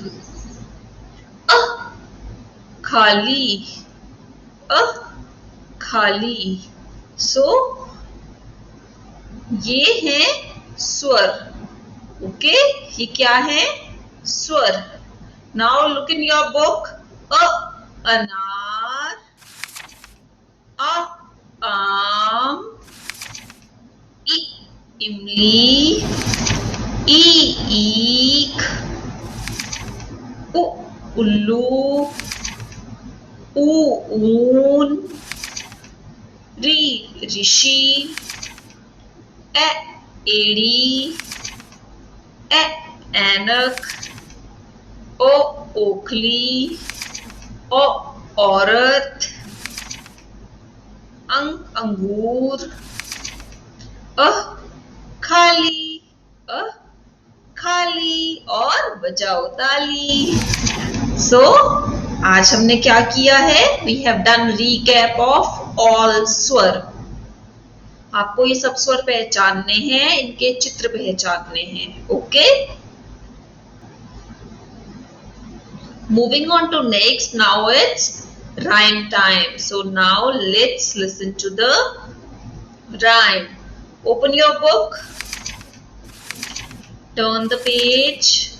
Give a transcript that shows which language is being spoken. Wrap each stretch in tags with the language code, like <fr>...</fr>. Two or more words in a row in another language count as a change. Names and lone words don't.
<hi>अ, खाली, अ, खाली. सो ये है स्वर. ओके, ये क्या है? स्वर.</hi> <en>Now look in your book. अ,</en> <hi>अनार. आ, आम. इ, इमली. ई, ईख. उ, उल्लू. ऊ, ऊन. री, ऋषि. ए, एड़ी. ए, ऐनक. ओ, ओखली. औरत. अंगूर, अ खाली, अ खाली और बजाओ ताली। So आज हमने क्या किया है?</hi> <en>We have done recap of all स्वर।</en> <hi>आपको ये सब स्वर पहचानने हैं, इनके चित्र पहचानने हैं।</hi> <en>ओके, moving on to next. Now it's rhyme time. So now let's listen to the rhyme. Open your book, turn the page.</en>